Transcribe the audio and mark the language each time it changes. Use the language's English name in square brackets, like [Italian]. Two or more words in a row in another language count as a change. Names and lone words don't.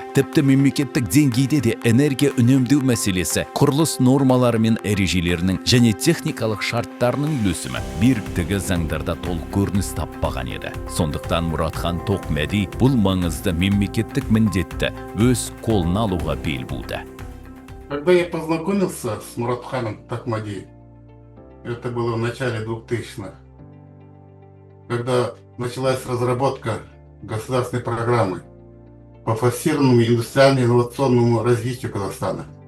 [Kazakh] Тіпті мемлекеттік деңгейде де энергия үнемдеу мәселесі құрылыс нормалары мен ережелерінің және техникалық шарттарының үйлесімі беріктігі заңдарда толық көрініс таппаған еді. Сондықтан Мұратхан Тоқмәди бұл маңызды мемлекеттік міндетті өз қолына алуға бел буды. [Russian] Когда я познакомился с Муратханом Тохмади, это было в начале 2000-х, когда началась разработка государственной программы по форсированному индустриально-инновационному развитию Казахстана.